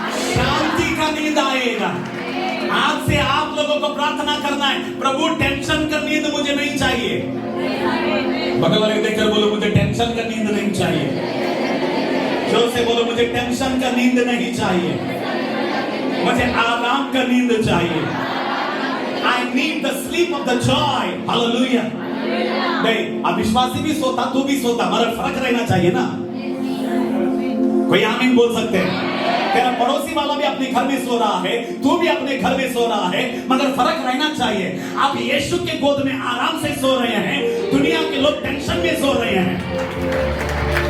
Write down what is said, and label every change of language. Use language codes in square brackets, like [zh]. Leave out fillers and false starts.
[hi] शांति का नींद आएगा। आज से आप लोगों को प्रार्थना करना है, प्रभु टेंशन का नींद मुझे नहीं चाहिए। बगल वाले देखकर बोलो मुझे टेंशन का नींद नहीं चाहिए। जोर से बोलो मुझे टेंशन का नींद नहीं चाहिए, मुझे आराम का नींद चाहिए। [en] I need the sleep of the joy. Hallelujah. [hi] नहीं, अविश्वासी भी सोता, तू भी सोता, मगर फर्क रहना चाहिए ना। कोई आमीन बोल सकते हैं? तेरा पड़ोसी वाला भी अपने घर में सो रहा है, तू भी अपने घर में सो रहा है, मगर फर्क रहना चाहिए। आप यीशु के गोद में आराम से सो रहे हैं, दुनिया के लोग टेंशन में सो रहे हैं।